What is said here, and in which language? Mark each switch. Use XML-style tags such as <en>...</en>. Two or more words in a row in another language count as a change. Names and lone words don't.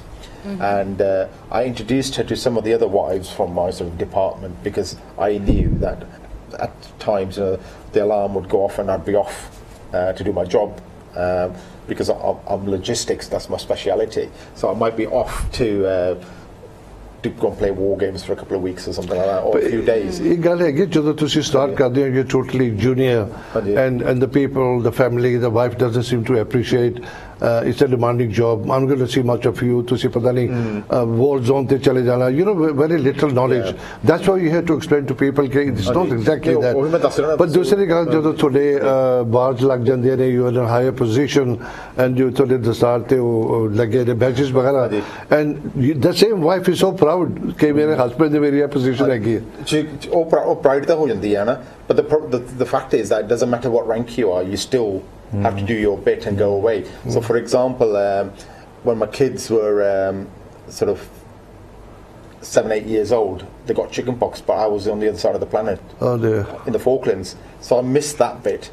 <en>And I introduced her to some of the other wives from my sort of department, because I knew that at times the alarm would go off and I'd be off to do my job, because I'm logistics, that's my speciality. So I might be off to go and play war games for a couple of weeks or something like that, or a few days.</en> <pa>ਇੱਕ ਗੱਲ ਹੈ ਕਿ ਜਦੋਂ ਤੁਸੀਂ start ਕਰਦੇ ਹੋ,</pa> <en>you're totally junior, and the people, the family, the wife doesn't seem to appreciate. It's a demanding job. I'm going to see much of you.</en> <pa>ਤੁਸੀਂ ਪਤਾ ਨਹੀਂ</pa> <en>war zone</en> <pa>ਤੇ ਚਲੇ ਜਾਣਾ.</pa> <en>You know, very little knowledge. That's why you have to explain to people that it's not exactly that.</en> <pa>But ਦੂਸਰੀ ਗੱਲ ਜਦੋਂ ਤੁਹਾਡੇ bars ਲੱਗ ਜਾਂਦੇ ਨੇ,</pa> <en>you are in a higher position, and you</en> <pa>ਤੁਹਾਡੇ ਦਸਤਾਰ ਤੇ ਉਹ ਲੱਗੇ ਨੇ badges ਵਗੈਰਾ,</pa> <en>and the same wife is so proud</en> <pa>ਕਿ ਮੇਰੇ husband ਨੇ ਮੇਰੀ position ਹੈਗੀ ਹੈ. ਉਹ pride ਤਾਂ ਹੋ ਜਾਂਦੀ ਹੈ ਨਾ.</pa> <en>But the fact is that it doesn't matter what rank you are, you still have to do your bit and go away. So for example, when my kids were sort of 7-8 years old, they got chickenpox, but I was on the other side of the planet, in the Falklands, so I missed that bit.</en>